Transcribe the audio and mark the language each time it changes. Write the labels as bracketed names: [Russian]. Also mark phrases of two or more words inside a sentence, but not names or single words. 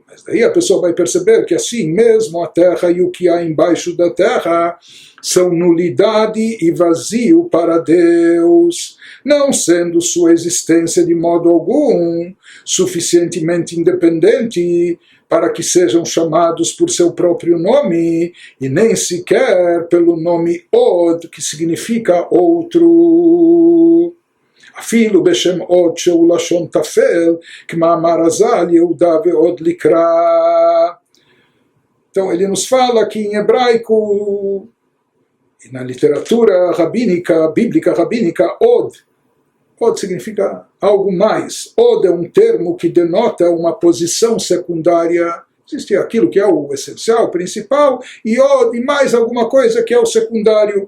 [Portuguese] Mas daí a pessoa vai perceber que assim mesmo a Terra e o que há embaixo da Terra são nulidade e vazio para Deus, não sendo sua existência de modo algum suficientemente independente para que sejam chamados por seu próprio nome, e nem sequer pelo nome Od, que significa outro. [Hebrew] אפילו בשם עוד שהוא לשון טפל, כמאמר חז"ל יהודה ועוד לקרא. [Portuguese] Então ele nos fala que em hebraico, e na literatura rabínica, bíblica rabínica, Od significa algo mais. Od é um termo que denota uma posição secundária. Existe aquilo que é o essencial, o principal, e Od, e mais alguma coisa que é o secundário.